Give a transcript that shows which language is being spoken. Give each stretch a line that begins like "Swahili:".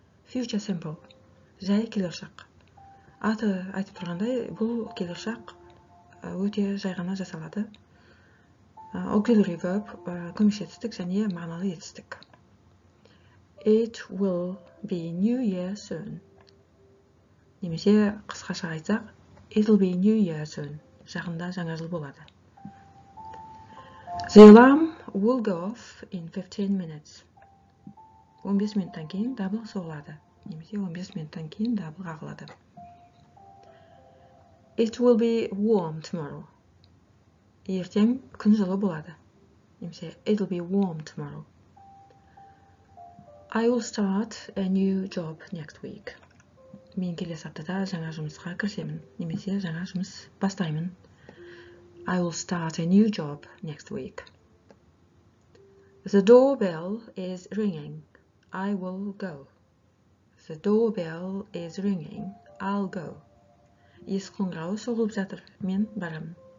Kazakh: Future simple, жай келешек. Аты айтып тұрғандай, бұл келешек өте жай ғана жасалады.
English: Auxiliary verb,
Kazakh: көмекші етістік және мағыналы етістік.
English: It will be New Year soon.
Kazakh: Немесе қысқаша айтсақ,
English: it will be New Year soon.
Kazakh: Жақында жаңа жыл болады.
English: The alarm will go off in 15 minutes.
Kazakh: 15 минуттан кейін дабыл соғылады. Немесе 15 минуттан кейін дабыл қағылады.
English: It will be warm tomorrow.
Kazakh: Ертең күн жылы болады.
English: Немесе it will be warm tomorrow. I will start a new job next week.
Kazakh: Мен келесі аптада жаңа жұмысқа кірісемін, немесе жаңа жұмыс бастаймын.
English: I will start a new job next week. The doorbell is ringing. I will go. The doorbell is ringing. I'll go.
Kazakh: Есік қоңырауы соғылып жатыр, мен барамын.